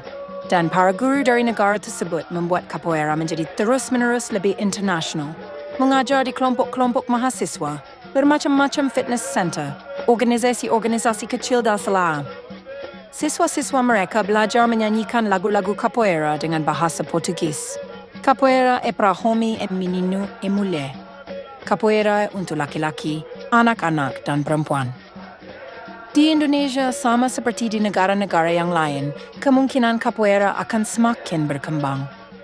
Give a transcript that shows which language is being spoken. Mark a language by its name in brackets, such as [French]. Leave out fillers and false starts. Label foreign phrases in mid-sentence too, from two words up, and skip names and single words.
[Indonesian] Dan para guru dari negara tersebut membuat capoeira menjadi terus-menerus lebih internasional. Mengajar di kelompok-kelompok mahasiswa, bermacam-macam [English] fitness center, [Indonesian] organisasi-organisasi kecil dan selah. Siswa-siswa mereka belajar menyanyikan lagu-lagu capoeira dengan bahasa Portugis. [Portuguese] Capoeira é para homem e menino e mulher. [Indonesian] Capoeira untuk laki-laki, anak-anak dan perempuan. Di Indonesia, sama seperti di negara-negara yang lain, kemungkinan capoeira akan semakin berkembang.